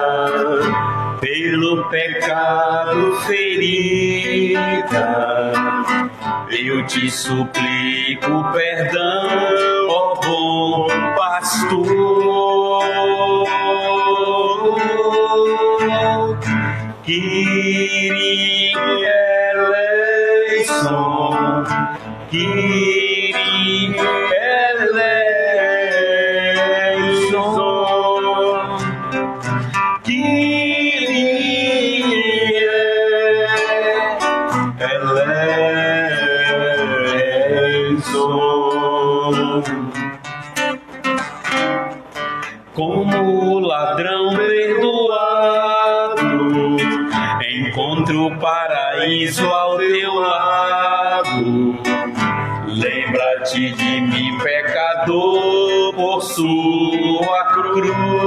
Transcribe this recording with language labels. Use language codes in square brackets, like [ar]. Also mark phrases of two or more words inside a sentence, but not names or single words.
[pt] pelo pecado ferida, eu te suplico perdão, ó bom pastor. [el] Κύριε ἐλέησον, Κύριε ἐλέησον, Κύριε ἐλέησον. [pt] Como ladrão perdoado, encontro o paraíso ao teu lado. Lembra-te de mim, pecador, por sua cruz.